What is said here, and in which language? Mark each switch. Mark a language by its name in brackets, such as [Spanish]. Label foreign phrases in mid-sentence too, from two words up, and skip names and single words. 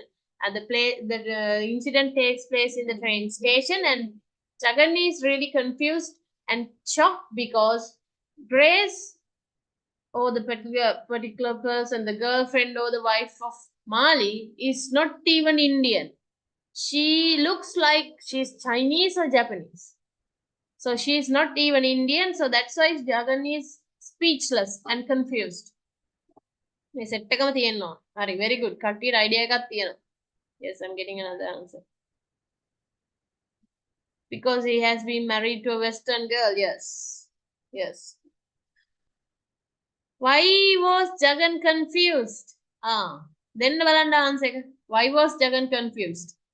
[English] And the incident takes place in the train station, and Jagan is really confused and shocked because Grace, or the particular person, the girlfriend or the wife of Mali, is not even Indian. She looks like she's Chinese or Japanese. So she's not even Indian. So that's why Jagan is speechless and confused. [Sinhala] Set එකම තියෙනවා. හරි, [English] very good. [Sinhala] කට්ටියට idea එකක් තියෙනවා. [English] Yes, I'm getting another answer. Because he has been married to a Western girl. Yes. Yes. Why was Jagan confused? Then [Sinhala] බලන්න answer එක. [English] Why was Jagan confused?